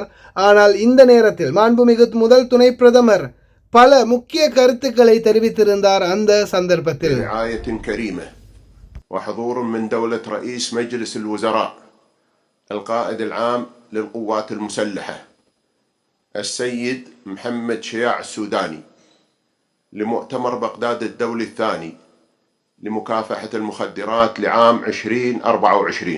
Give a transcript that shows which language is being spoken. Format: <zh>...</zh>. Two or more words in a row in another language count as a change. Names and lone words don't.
<ta>ஆனால் இந்த நேரத்தில் மாண்புமிகு முதல் துணை பிரதமர் பல முக்கிய கருத்துக்களை தெரிவித்திருந்தார். அந்த சந்தர்ப்பத்தில்</ta> <ar>وحضور من دولة رئيس مجلس الوزراء القائد العام للقوات المسلحة السيد محمد شياع السوداني لمؤتمر بغداد الدولي الثاني لمكافحة المخدرات لعام 2024.</ar>